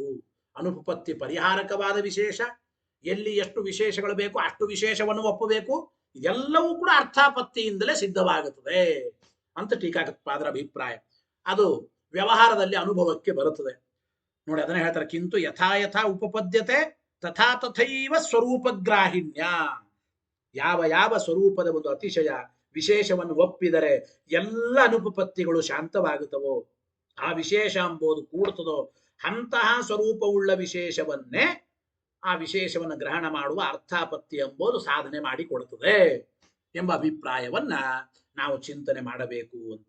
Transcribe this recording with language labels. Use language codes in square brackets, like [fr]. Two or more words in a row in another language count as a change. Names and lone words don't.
[kn] ಅನುಪಪತ್ತಿ ಪರಿಹಾರಕವಾದ ವಿಶೇಷ ಎಲ್ಲಿ ಎಷ್ಟು ವಿಶೇಷಗಳು ಬೇಕು ಅಷ್ಟು ವಿಶೇಷವನ್ನು ಒಪ್ಪಬೇಕು. ಇದೆಲ್ಲವೂ ಕೂಡ ಅರ್ಥಾಪತ್ತಿಯಿಂದಲೇ ಸಿದ್ಧವಾಗುತ್ತದೆ ಅಂತ ಟೀಕಾಕೃತ್ಪಾದರ ಅಭಿಪ್ರಾಯ. ಅದು ವ್ಯವಹಾರದಲ್ಲಿ ಅನುಭವಕ್ಕೆ ಬರುತ್ತದೆ ನೋಡಿ. ಅದನ್ನ ಹೇಳ್ತಾರೆ. [sa] ಕಿಂತು ಯಥಾ ಯಥಾ ಉಪಪದ್ಯತೆ ತಥಾ ತಥೈವ ಸ್ವರೂಪಗ್ರಾಹಿಣ್ಯ. [kn] ಯಾವ ಯಾವ ಸ್ವರೂಪದ ಒಂದು ಅತಿಶಯ ವಿಶೇಷವನ್ನು ಒಪ್ಪಿದರೆ ಎಲ್ಲ ಅನುಪಪತ್ತಿಗಳು ಶಾಂತವಾಗುತ್ತವೋ, ಆ ವಿಶೇಷ ಎಂಬುದು ಕೂಡುತ್ತದೋ ಅಂತಹ ಸ್ವರೂಪವುಳ್ಳ ವಿಶೇಷವನ್ನೇ ಆ ವಿಶೇಷವನ್ನು ಗ್ರಹಣ ಮಾಡುವ ಅರ್ಥಾಪತ್ತಿ ಎಂಬುದು ಸಾಧನೆ ಮಾಡಿಕೊಡುತ್ತದೆ ಎಂಬ ಅಭಿಪ್ರಾಯವನ್ನ ನಾವು ಚಿಂತನೆ ಮಾಡಬೇಕು ಅಂತ.